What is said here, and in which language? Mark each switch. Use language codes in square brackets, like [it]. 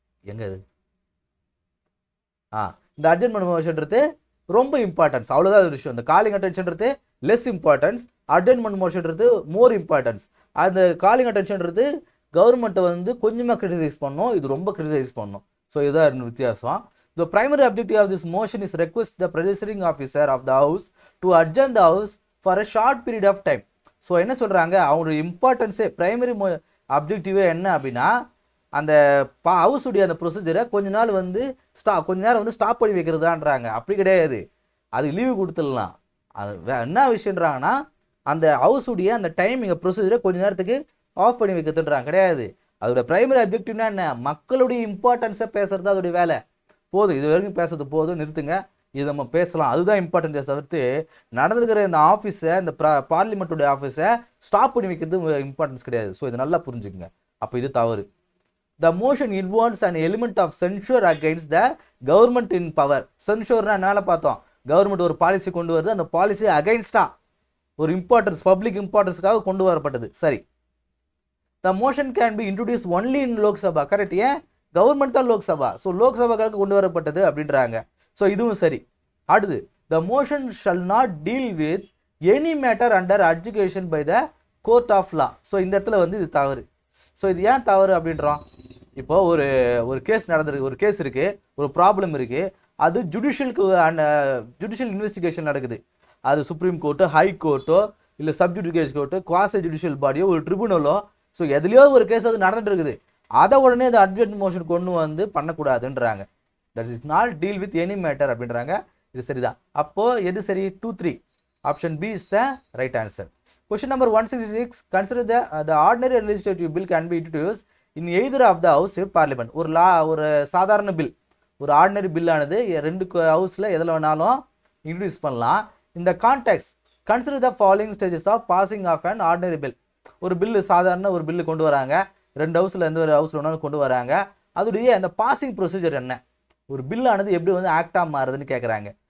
[ta] எங்க இது இந்த அட்ஜென்ட்மெண்ட் மோஷன்றது ரொம்ப இம்பார்ட்டன்ஸ், அவ்வளோதான் ஒரு விஷயம். இந்த calling அட்டென்ஷன்றது less importance, அட்ஜென்ட்மெண்ட் மோஷன்றது more importance. அந்த காலிங் அட்டென்ஷன்றது கவர்மெண்ட்டை வந்து கொஞ்சமாக கிரிட்டிசைஸ் பண்ணணும், இது ரொம்ப கிரிட்டிசைஸ் பண்ணணும். ஸோ இதுதான் வித்தியாசம். [en] The primary objective of this motion is request the presiding officer of the house to adjourn the house for a short period of time. [ta] So என்ன சொல்கிறாங்க, அவங்களுடைய இம்பார்ட்டன்ஸே பிரைமரி அப்ஜெக்டிவே என்ன அப்படின்னா, அந்த ஹவுஸுடைய அந்த ப்ரொசீஜரை கொஞ்ச நேரம் வந்து ஸ்டாப் பண்ணி வைக்கிறதான்றாங்க. அப்படி கிடையாது, அது லீவு கொடுத்துடலாம். அது என்ன விஷயன்றாங்கன்னா, அந்த ஹவுஸுடைய அந்த டைமிங் ப்ரொசீஜரை கொஞ்ச நேரத்துக்கு ஆஃப் பண்ணி வைக்கிறதுன்றாங்க. கிடையாது, அதோட பிரைமரி அப்ஜெக்டிவ்னா என்ன, மக்களுடைய இம்பார்ட்டன்ஸை பேசுறது அதோடைய வேலை. போதும், இது வரைக்கும் பேசுறது போதும், நிறுத்துங்க, இது நம்ம பேசலாம், அதுதான் இம்பார்ட்டன்ஸை தவிர்த்து நடந்துக்கிற இந்த ஆஃபீஸை, இந்த பார்லிமெண்ட்டுடைய ஆஃபீஸை ஸ்டாப் பண்ணி வைக்கிறது இம்பார்ட்டன்ஸ் கிடையாது. ஸோ இது நல்லா புரிஞ்சுக்குங்க. அப்போ இது தவறு. [en] The motion involves an element of censure against the government in power. [ta] சென்சூர்னா என்னால பார்த்தோம், கவர்மெண்ட் ஒரு பாலிசி கொண்டு வருது, அந்த பாலிசி அகைன்ஸ்டா ஒரு இம்பார்ட்டன்ஸ், பப்ளிக் இம்பார்ட்டன்ஸுக்காக கொண்டு வரப்பட்டது. [en] சரி, the motion can be introduced only in Lok Sabha. [ta] Correct, ஏன் கவர்மெண்ட் தான் லோக்சபா, ஸோ லோக்சபாவுக்கு கொண்டு வரப்பட்டது அப்படின்றாங்க. ஸோ இதுவும் சரி. [en] அடுத்து, the motion shall not deal with any matter under adjudication by the court of law. [ta] So இந்த இடத்துல வந்து இது தவறு. ஸோ இது ஏன் தவறு அப்படின்றோம், இப்போ ஒரு கேஸ் நடந்திருக்கு, ஒரு கேஸ் இருக்குது, ஒரு ப்ராப்ளம் இருக்குது, அது ஜுடிஷியல் இன்வெஸ்டிகேஷன் நடக்குது. அது சுப்ரீம் கோர்ட்டோ, ஹை கோர்ட்டோ, இல்லை சப்ஜுடிஷியல் கோர்ட்டோ, குவாசி ஜுடிஷியல் பாடியோ, ஒரு ட்ரிபுனலோ, ஸோ எதுலையோ ஒரு கேஸ் அது நடந்துட்டு இருக்குது. அதை உடனே அது அட்வொகேட் மோஷன் கொண்டு வந்து பண்ணக்கூடாதுன்றாங்க. [en] that is not deal with any matter [ta] அப்படின்றாங்க. இது சரிதான். அப்போது எது சரி? 2, 3. [en] Option B is the right answer. Question number 166. Consider the ordinary legislative bill can be introduced in either of the house of parliament. [ta] ஒரு சாதாரண பில், ஒரு ordinary பில்லானது ரெண்டு ஹவுஸில் எதில் வேணாலும் இன்ட்ரடியூஸ் பண்ணலாம். [en] இந்த context consider the following stages of passing of an ordinary bill. [ta] ஒரு பில்லு, சாதாரண ஒரு பில்லு கொண்டு வராங்க, ரெண்டு ஹவுஸில் எந்த ஒரு ஹவுஸில் வேணாலும் கொண்டு வராங்க. அதோடைய அந்த பாசிங் ப்ரொசீஜர் என்ன, ஒரு பில்லானது எப்படி வந்து ஆக்டாக மாறுதுன்னு கேட்குறாங்க.